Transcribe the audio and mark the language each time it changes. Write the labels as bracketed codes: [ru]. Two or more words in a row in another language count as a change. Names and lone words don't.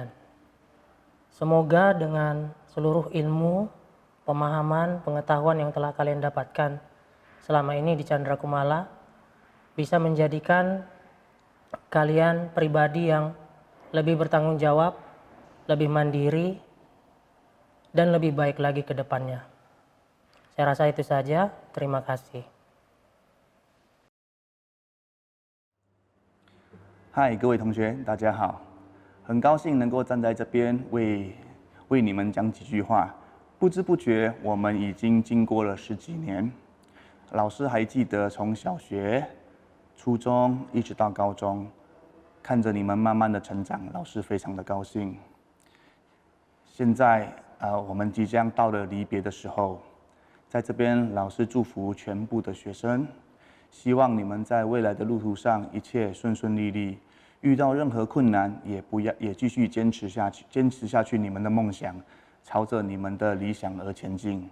[id] Semoga dengan seluruh ilmu, pemahaman, pengetahuan yang telah kalian dapatkan selama ini di Chandra Kumala bisa menjadikan kalian pribadi yang lebih bertanggung jawab, lebih mandiri, dan lebih baik lagi ke depannya. Saya rasa itu saja. Terima kasih. [zh] 嗨，各位同学，大家好！很高兴能够站在这边为你们讲几句话。不知不觉，我们已经经过了10几年。老师还记得从小学、初中一直到高中，看着你们慢慢的成长，老师非常的高兴。现在我们即将到了离别的时候，在这边老师祝福全部的学生，希望你们在未来的路途上一切顺顺利利，遇到任何困难也继续坚持下去你们的梦想，朝着你们的理想而前进。